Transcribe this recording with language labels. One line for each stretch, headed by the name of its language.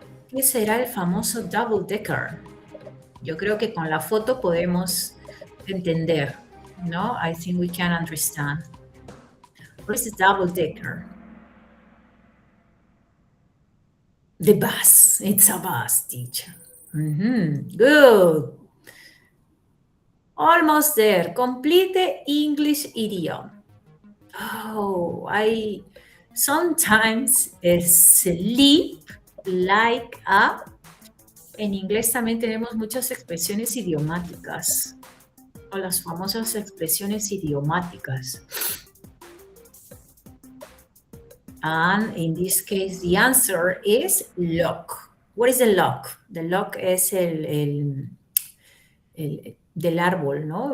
Spanish: ¿Qué será el famoso double-decker? Yo creo que con la foto podemos entender, ¿no?
English: I think we can understand. What is a double-decker? The bus. It's a bus, teacher. Good. Almost there. Complete the English idiom. Oh, I sometimes sleep like a.
Spanish: En inglés también tenemos muchas expresiones idiomáticas, o las famosas expresiones idiomáticas.
English: And in this case, the answer is lock. What is the lock?
Spanish: The lock es el del árbol, ¿no?